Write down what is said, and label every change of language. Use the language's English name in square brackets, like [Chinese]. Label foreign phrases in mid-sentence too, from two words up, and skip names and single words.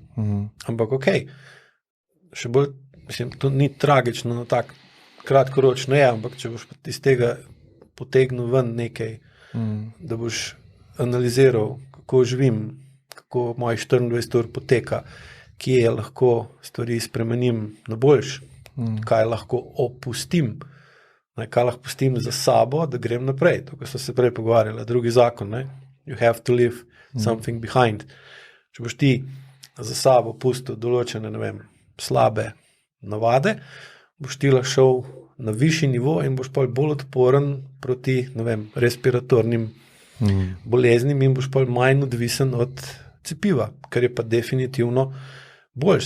[Slovenian] Ampak še bolj, mislim, to ni tragično, no tak kratkoročno je, ampak če boš iz tega potegnil ven nekaj, da boš analiziral, kako živim, kako mojih 24 ur poteka, kje lahko stvari spremenim na boljš, kaj lahko opustim, kaj lahko pustim za sabo, da grem naprej. To, ko so se prej pogovarjali, drugi zakon, [English] you have to leave something behind. [Slovenian] Če boš ti za sabo pustil določene, slabe navade, boš ti lahko šel na višji nivo in boš bolj odporen proti, respiratornim boleznim in boš manj odvisen od cepiva, kar je pa definitivno boljš.